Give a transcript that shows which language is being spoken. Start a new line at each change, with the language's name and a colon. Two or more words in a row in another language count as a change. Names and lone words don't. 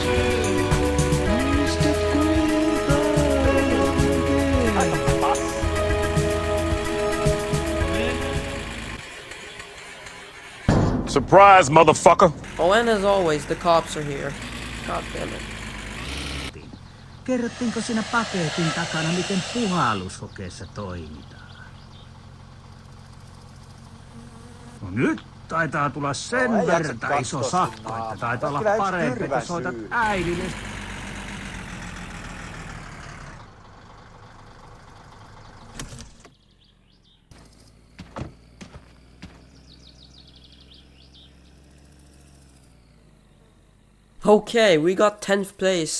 English: Surprise, motherfucker! Oh, and as always, the cops are here. God damn it.
Finnish: Kerrottiinko siinä paketin takana, miten puhalluskokeessa toimitaan? No nyt taitaa tulla sen verta iso sakko, että taitaa olla parempi, että soitat äidille.
English: Okay, we got 10th place.